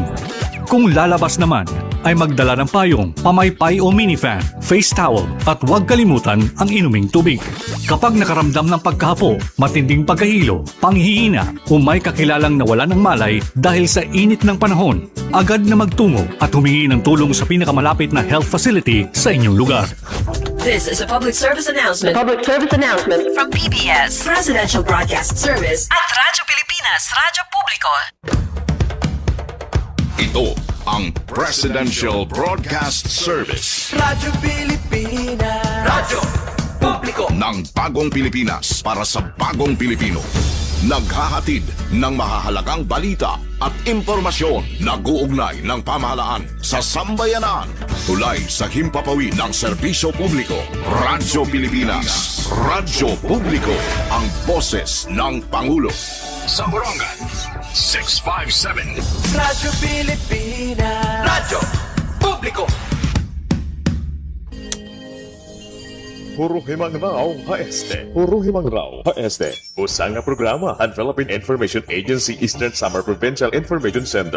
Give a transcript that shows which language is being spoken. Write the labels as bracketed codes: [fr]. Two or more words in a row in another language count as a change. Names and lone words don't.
[tl] Kung lalabas naman, ay magdala ng payong, pamaypay o minifan, face towel at huwag kalimutan ang inuming tubig. Kapag nakaramdam ng pagkahapo, matinding pagkahilo, panghihina o may kakilalang nawala ng malay dahil sa init ng panahon, agad na magtungo at humingi ng tulong sa pinakamalapit na [en] health facility [tl] sa inyong lugar. [en] This is a public service announcement. From PBS, Presidential Broadcast Service at Radyo Pilipinas, Radyo Publiko. [tl] Ito ang Presidential Broadcast Service. Radyo Pilipinas. Radyo Publiko. Ng bagong Pilipinas para sa bagong Pilipino. Naghahatid ng mahahalagang balita at impormasyon na guugnay ng pamahalaan sa sambayanan. Tulay sa himpapawid ng serbisyo publiko. Radyo Pilipinas. Radyo Publiko. Ang boses ng Pangulo. Sa Borongan, 657. Radyo Pilipinas. Radyo Publiko. Puro Himang Rao HST. Puro Himang Rao HST. [war] Usa nga programa ang Philippine Information Agency Eastern Samar Provincial Information Center.